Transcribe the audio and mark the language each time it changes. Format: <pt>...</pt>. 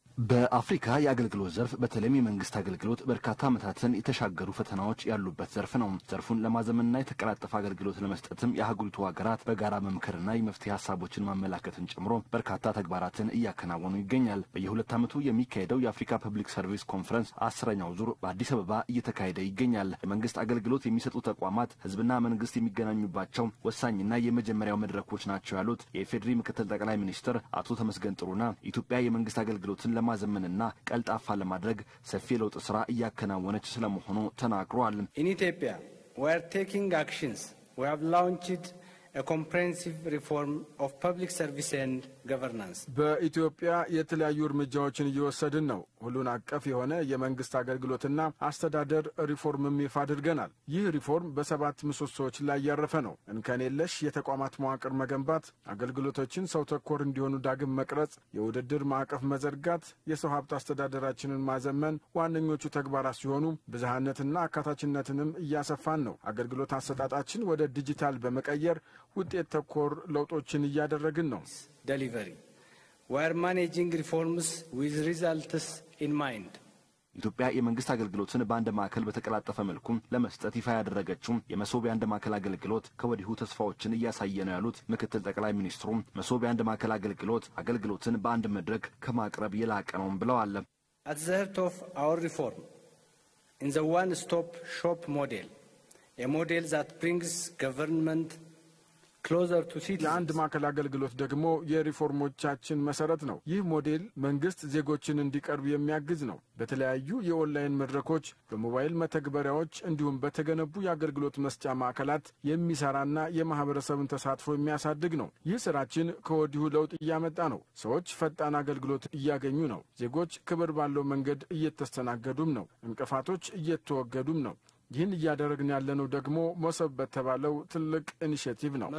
<am>በአፍሪካ የአገልግሎት ዘርፍ በተለይም የመንግስት አገልግሎት በርካታ ዓመታትን የተሻገሩ ፈተናዎች ያሉበት ዘርፍ ነው። ዘርፉን ለማዘመንና የተቀላጠፈ አገልግሎት ለመስጠትም የአህጉሪቱ ሀገራት በጋራ መምከርና የመፍትሄ ሀሳቦችን ማመላከትን ጨምሮ በርካታ ተግባራትን እያከናወኑ ይገኛል። በየሁለት ዓመቱ የሚካሄደው የአፍሪካ ፐብሊክ ሰርቪስ ኮንፈረንስ 10ኛው ዙር በአዲስ አበባ እየተካሄደ ይገኛል። የመንግስት አገልግሎት የሚሰጡ ተቋማት ህዝብና መንግስት የሚገናኙባቸው ወሳኝና የመጀመሪያው መድረኮች ናቸው ያሉት የኢፌዴሪ ምክትል ጠቅላይ ሚኒስትር አቶ ተመስገን ጥሩነህ ኢትዮጵያ የመንግስት አገልግሎትን ለማዘመንና ቀልጣፋ ለማድረግ ሰፊ ለውጥ ስራ እያከናወነች ስለመሆኑ ተናግሯል።</am> <en>In Ethiopia, we are taking actions. We have launched a comprehensive reform of public service and governance.</en> <am>በኢትዮጵያ የተለያዩ እርምጃዎችን እየወሰድን ነው። ሁሉን አቀፍ የሆነ የመንግስት አገልግሎትና አስተዳደር ሪፎርም ይፋ አድርገናል። ይህ ሪፎርም በ7 ምሰሶዎች ላይ ያረፈ ነው። እንከን የለሽ የተቋማት መዋቅር መገንባት፣ አገልግሎቶችን ሰው ተኮር እንዲሆኑ ዳግም መቅረጽ፣ የውድድር ማዕቀፍ መዘርጋት፣ የሰው ሀብት አስተዳደራችንን ማዘመን ዋነኞቹ ተግባራት ሲሆኑ ብዝሃነትና አካታችነትንም እያሰፋን ነው። አገልግሎት አሰጣጣችን ወደ ዲጂታል በመቀየር ውጤት ተኮር ለውጦችን እያደረግን ነው።</am> <en>Delivery. We are managing reforms with results in mind.</en> <am>ኢትዮጵያ የመንግስት አገልግሎትን በአንድ ማዕከል በተቀላጠፈ መልኩ ለመስጠት ይፋ ያደረገችው የመሶብ የአንድ ማዕከል አገልግሎት ከወዲሁ ተስፋዎችን እያሳየ ነው ያሉት ምክትል ጠቅላይ ሚኒስትሩ መሶብ የአንድ ማዕከል አገልግሎትን በአንድ መድረክ ከማቅረብ የላቀ ነው ብለዋል።</am> <en>At the heart of our reform in the one-stop shop model, a model that brings government closer to citizens.</en> <am>የአንድ ማዕከል አገልግሎት ደግሞ የሪፎርሞቻችን መሰረት ነው። ይህ ሞዴል መንግስት ዜጎችን እንዲቀርብ የሚያግዝ ነው። በተለያዩ የኦንላይን መድረኮች፣ በሞባይል መተግበሪያዎች እንዲሁም በተገነቡ የአገልግሎት መስጫ ማዕከላት የሚሰራና የማህበረሰብን ተሳትፎ የሚያሳድግ ነው። ይህ ስራችን ከወዲሁ ለውጥ እያመጣ ነው። ሰዎች ፈጣን አገልግሎት እያገኙ ነው። ዜጎች ክብር ባለው መንገድ እየተስተናገዱም ነው። እንቅፋቶች እየተወገዱም ነው። ይህን እያደረግን ያለነው ደግሞ መሶብ በተባለው ትልቅ ኢኒሼቲቭ ነው።</am>